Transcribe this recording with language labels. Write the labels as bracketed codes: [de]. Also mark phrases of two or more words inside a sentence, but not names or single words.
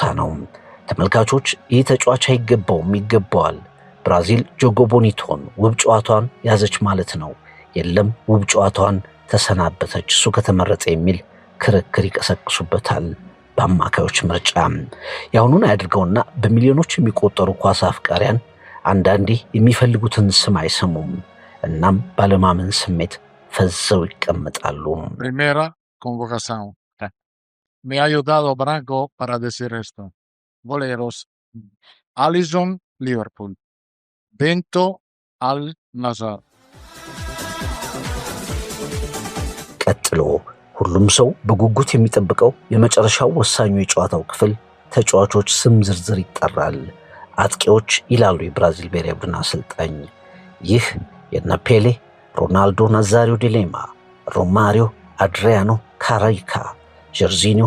[am] ነው። ተመልካቾች ይህ ተጫዋች አይገባውም፣ ይገባዋል። ብራዚል [pt] jogo bonito [am] ውብ ጨዋታዋን ያዘች ማለት ነው። የለም ውብ ጨዋታዋን ተሰናበተች እሱ ከተመረጠ የሚል ክርክር ይቀሰቅሱበታል በአማካዮች ምርጫ። ያሁኑን አያድርገውና በሚሊዮኖች የሚቆጠሩ ኳስ አፍቃሪያን አንዳንዴ የሚፈልጉትን ስም አይሰሙም። እናም ባለማመን ስሜት ፈዘው ይቀመጣሉ። [es] Primera convocación. Me ha ayudado Branco para decir esto. Boleros. Alisson, Liverpool. Bento, Al Nassr. [am] ቀጥሎ ሁሉም ሰው በጉጉት የሚጠብቀው የመጨረሻው ወሳኙ የጨዋታው ክፍል ተጫዋቾች ስም ዝርዝር ይጠራል። አጥቂዎች ይላሉ የብራዚል ብሔራዊ ቡድን አሰልጣኝ። ይህ የነ ፔሌ፣ ሮናልዶ ናዛሪዮ ዲ ሌማ፣ ሮማሪዮ፣ አድሪያኖ ካራይካ፣ ጀርዚኒዮ፣